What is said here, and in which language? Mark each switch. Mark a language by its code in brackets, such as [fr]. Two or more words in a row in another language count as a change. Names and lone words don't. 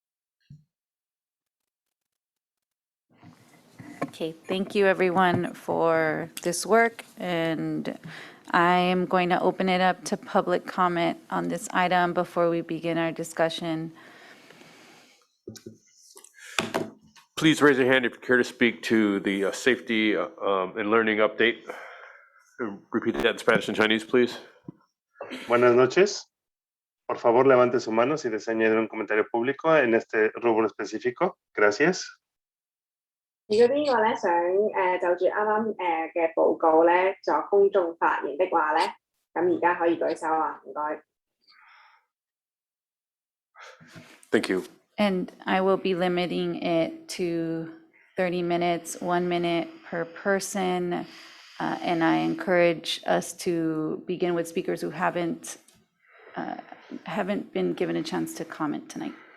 [en] Okay, thank you everyone for this work, and I am going to open it up to public comment on this item before we begin our discussion. Please raise your hand if you care to speak to the safety and learning update. Repeat that in Spanish and Chinese, please. [es] Buenas noches. Por favor, levante su mano si desea añadir un comentario público en este rubro específico. Gracias. [yue] 如果邊個咧想就住啱啱嘅報告咧作公眾發言的話咧，咁而家可以舉手啊，唔該。 [en] Thank you. And I will be limiting it to 30 minutes, 1 minute per person. And I encourage us to begin with speakers who haven't been given a chance to comment tonight.